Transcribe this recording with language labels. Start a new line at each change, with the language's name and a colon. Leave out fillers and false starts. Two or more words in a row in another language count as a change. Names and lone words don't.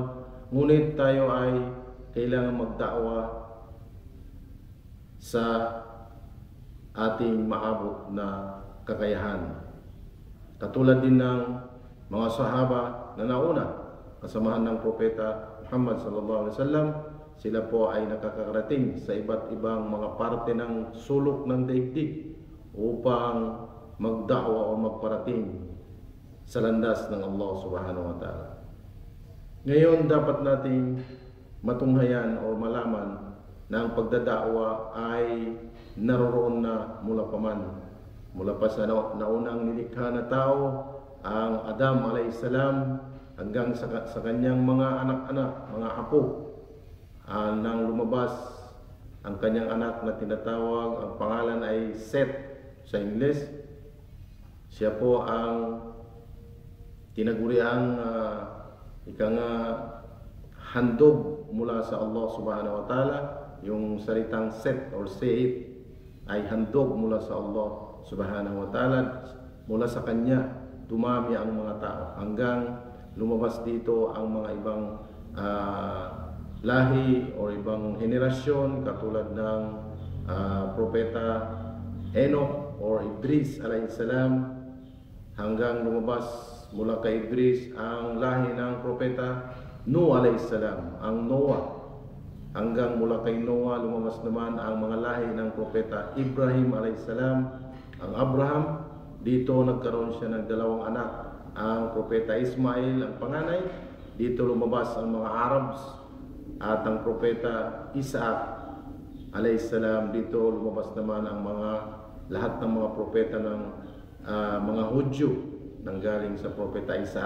Filipino: Ngunit tayo ay kailangan magda'wa sa ating maabot na kakayahan. Katulad din ng mga sahaba na nauna, kasamahan ng Propeta Muhammad
Arabic: صلى الله عليه وسلم,
Filipino: sila po ay nakakarating sa iba't ibang mga parte ng sulok ng daigdig upang magda'wa o magparating sa landas ng Allah
Arabic: سبحانه وتعالى.
Filipino: Ngayon, dapat nating matunghayan o malaman na ang pagdada'wa ay naroroon na mula pa man. Mula pa sa naunang nilikha na tao, ang Adam
Arabic: عليه السلام,
Filipino: hanggang sa kanyang mga anak-anak, mga apo, nang lumabas ang kanyang anak na tinatawag, ang pangalan ay Seth sa Ingles. Siya po ang tinaguriang handog mula sa Allah
Arabic: سبحانه وتعالى.
Filipino: Yung salitang Seth or Seth ay handog mula sa Allah
Arabic: سبحانه وتعالى.
Filipino: Mula sa kanya dumami ang mga tao hanggang lumabas dito ang mga ibang lahi o ibang henerasyon katulad ng Propeta Enoch or Idris
Arabic: عليه السلام,
Filipino: hanggang lumabas mula kay Idris ang lahi ng Propeta Noah
Arabic: عليه السلام,
Filipino: ang Noah. Hanggang mula kay Noah lumabas naman ang mga lahi ng Propeta Ibrahim
Arabic: عليه السلام,
Filipino: ang Abraham. Dito nagkaroon siya ng 2 anak, ang Propeta Ismail ang panganay. Dito lumabas ang mga Arabs, at ang Propeta Isaac
Arabic: عليه السلام.
Filipino: Dito lumabas naman ang lahat ng mga propeta ng mga Hudyo nanggaling sa Propeta Isaac.